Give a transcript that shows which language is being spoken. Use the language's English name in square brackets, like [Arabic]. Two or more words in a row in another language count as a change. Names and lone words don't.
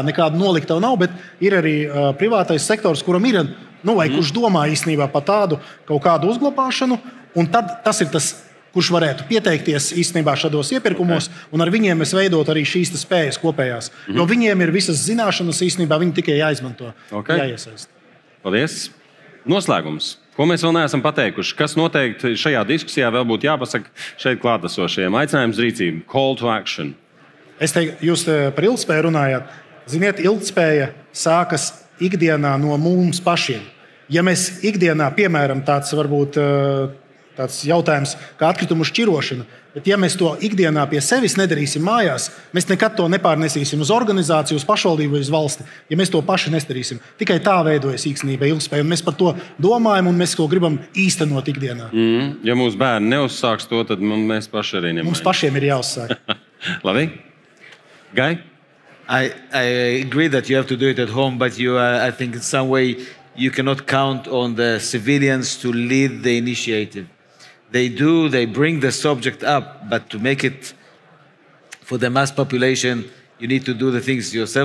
[Latvian] Nekāda nolikta nav, bet ir arī privātais sektors, kuram ir, vai kurš domā īstenībā par tādu kaut kādu uzglabāšanu, un tad tas ir tas, kurš varētu pieteikties īstenībā šādos iepirkumos, un ar viņiem mēs veidot arī šīs spējas kopējās. Jo viņiem ir visas zināšanas īstenībā, viņi tikai jāizmanto, jāiesaist. Paldies. Noslēgums. Ko mēs vēl neesam pateikuši? Kas noteikti šajā diskusijā vēl būtu jāpasaka šeit klātesošajiem? Aicinājums rīcība. [English] Call to action. [Latvian] Es teiktu, jūs par ilgtspēju runājāt. Ziniet, ilgtspēja sākas ikdienā no mums pašiem. Ja mēs ikdienā, piemēram, tāds jautājums kā atkritumu šķirošana, bet ja mēs to ikdienā pie sevis nedarīsim mājās, mēs nekad to nepārnesīsim uz organizāciju, uz pašvaldību vai uz valsti, ja mēs to paši nedarīsim. Tikai tā veidojas īstenībā ilgtspēja, un mēs par to domājam, un mēs to gribam īstenot ikdienā. Ja mūsu bērni neuzsāks to, tad mēs paši arī nemājam. Mums pašiem ir jāuzsāk. Labi. Guy? [English] I agree that you have to do it at home, but I think in some way you cannot count on the civilians to lead the initiative. They bring the subject up, but to make it for the mass population, you need to do the things yourself.